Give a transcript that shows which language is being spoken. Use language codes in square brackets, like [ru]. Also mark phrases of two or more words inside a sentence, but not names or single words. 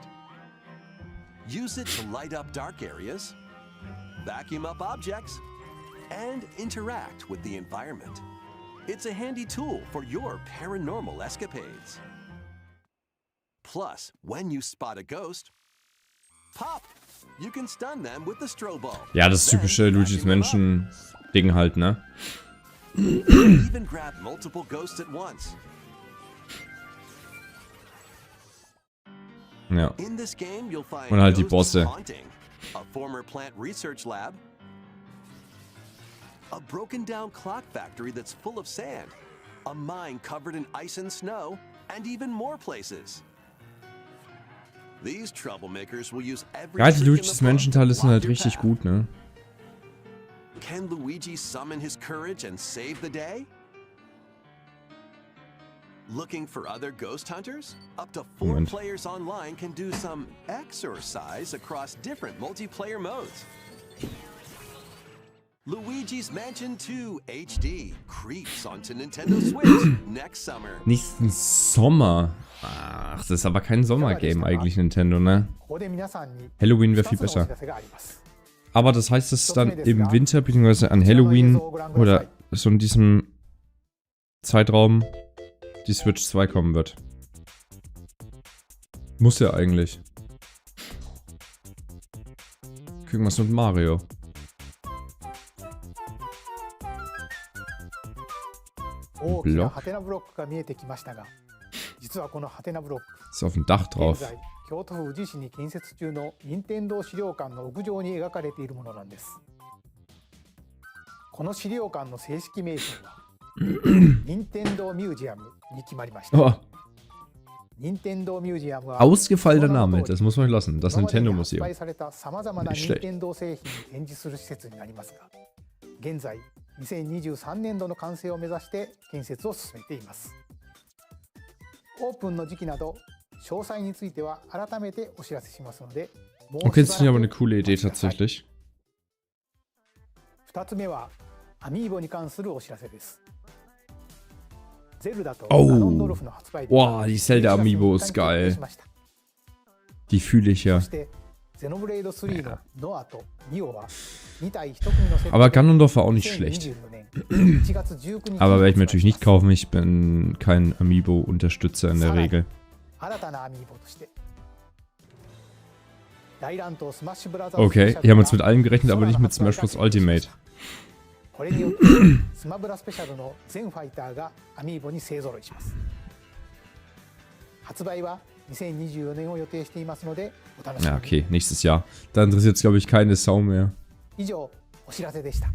[en] Use it to light up dark areas, vacuum up objects, and interact with the environment. It's a handy tool for your paranormal escapades. Plus, when you spot a ghost, pop! You can stun them with the strobe bulb. [de] Ja, das typische Luigi's Mansion Ding halt, ne? [en] Even grab multiple ghosts at once. [de] Ja. [en] In this game, you'll find [de] Und halt die [en] ghosts [de] Bosse. [en] haunting, a former plant research lab, a broken down clock factory that's full of sand, a mine covered in ice and snow, and even more places. These troublemakers will use every [de] Ja, die [en] trick in [de] Luigi's [en] the book [de] Mansion Teile [en] to [de] sind [en] block [de] halt [en] your [de] richtig [en] path. [de] gut, ne? [en] Can Luigi summon his courage and save the day? Looking for other ghost hunters? Up to 4 [de] Moment. [en] players online can do some exercise across different multiplayer modes. Luigi's Mansion 2 HD creeps onto Nintendo Switch next summer. [de] Nächsten Sommer. Ach, das ist aber kein Sommergame eigentlich, Nintendo, ne? [ja] ここで皆さんに [de] Halloween wäre [ja] 2 [de] viel [ja] つのお [de] besser. [ja] 知らせがあります。 [de] Aber das heißt, dass dann im Winter bzw. an Halloween oder so in diesem Zeitraum die Switch 2 kommen wird. Muss ja eigentlich. Gucken wir was mit Mario. [ja] 大きなハテナブロックが見えてきましたが、実はこのハテナブロック、 [de] Ist auf dem Dach [ja] 現 [de] drauf. [ja] 在京都府宇治市に建設中の任天堂資料館の屋上に描かれているものなんです。この資料館の正式名称は任天堂ミュージアムに決まりました。 [de] Oh, [ja] 任天堂ミュージアムは [de] ausgefallener Name, das muss man lassen. Das [ja] 今までに [de] Nintendo [ja] 発 [de] Museum. [ja] 売されたさまざまな [de] Nicht [ja] 任 [de] schlecht. [ja] 天堂製品に展示する施設になりますが、現在2023年度の完成を目指して建設を進めています。オープンの時期など詳細については改めてお知らせしますので、もう [de] Okay, [ja] し [de] das [ja] ば [de] finde [ja] ら [de] ich [ja] く [de] aber eine coole [ja] お [de] Idee [ja] 待ちください。 [de] tatsächlich. [ja] 2つ目はアミーボに関するお知らせです。ゼルダと [de] Oh. [ja] ガノンドルフの発売日 [de] Wow, die Zelda Amiibo ist geil. Die fühle ich ja. [ja] そしてゼノブレイド3のノアとニオは2体1組のセット [de] Aber Ganondorf war auch nicht schlecht. [ja] 2024 年1月19日 [de] Aber werde ich mir natürlich nicht kaufen. Ich bin kein Amiibo-Unterstützer in der Regel. [ja] 新たなアミーボとして大乱闘スマッシュブラザーズ [de] Okay, [ja] スペシャル [de] hier haben wir uns mit [ja] が [de] allem gerechnet, aber nicht mit Smash Bros. Ultimate. [ja] これによってスマブラスペシャルの全ファイターがアミーボに勢ぞろいします。発売は2024年を予定していますのでお楽しみ [de] Ja, [ja] に。 [de] okay, nächstes Jahr. Da interessiert es, glaube ich, keine Sau mehr. [ja] 以上お知らせでした。